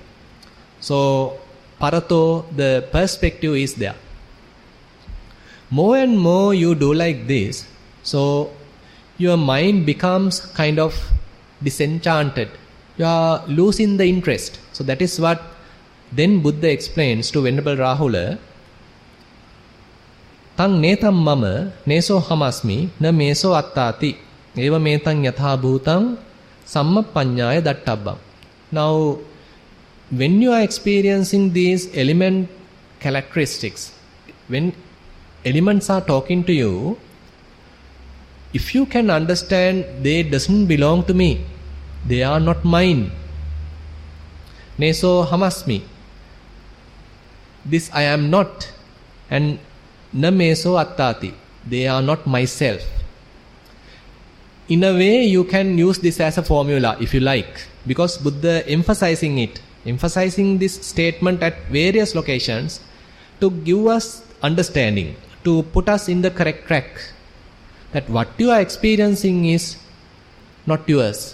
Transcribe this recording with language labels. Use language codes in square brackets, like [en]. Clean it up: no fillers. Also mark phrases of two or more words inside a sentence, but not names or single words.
[en] So, parato, the perspective is there. More and more you do like this, so your mind becomes kind of disenchanted. You are losing the interest. So that is what then Buddha explains to Venerable Rahula. [pi] Tang netam mama neso hamasmi na meso attati eva metang yatha bhutang sammapanyaya dattabbam. [en] Now, when you are experiencing these element characteristics, when elements are talking to you, if you can understand they doesn't belong to me, they are not mine. [pi] Neso hamasmi, [en] this I am not, and [pi] na meso attati, [en] they are not myself. In a way, you can use this as a formula if you like, because Buddha emphasizing this statement at various locations to give us understanding, to put us in the correct track, that what you are experiencing is not yours.